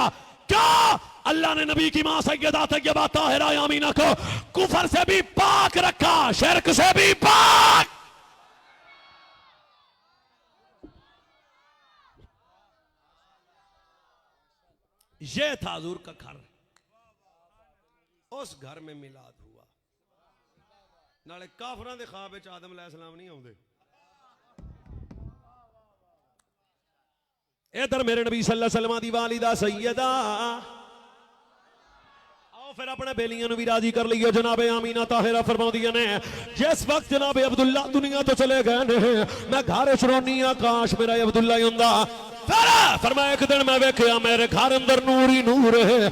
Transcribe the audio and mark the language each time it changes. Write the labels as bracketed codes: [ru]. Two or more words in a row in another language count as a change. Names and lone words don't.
[ur] کیا اللہ نے نبی کی ماں سیدہ طیبہ طاہرہ آمنہ کو کفر سے بھی پاک رکھا، شرک سے بھی پاک. یہ تھا حضور کا گھر. اس گھر میں میلاد ہوا. [pa] نالے کافراں دے خواب وچ آدم علیہ السلام نہیں آؤندے. ادھر میرے نبی [ar] صلى الله عليه وسلم [pa] دی والدہ سیدہ، آؤ فیر اپنے بیلیاں بھی راضی کر لیو. جنابے آمنہ طاہرہ فرماؤندیاں نے، جس وقت جنابے عبداللہ دنیا توں چلے گئے نے، میں گھر چ رونی آں، کاش میرا عبداللہ ہی ہوندا. فرمایا ایک دن میں ویکھیا میرے گھر اندر نور ہی نور ہے.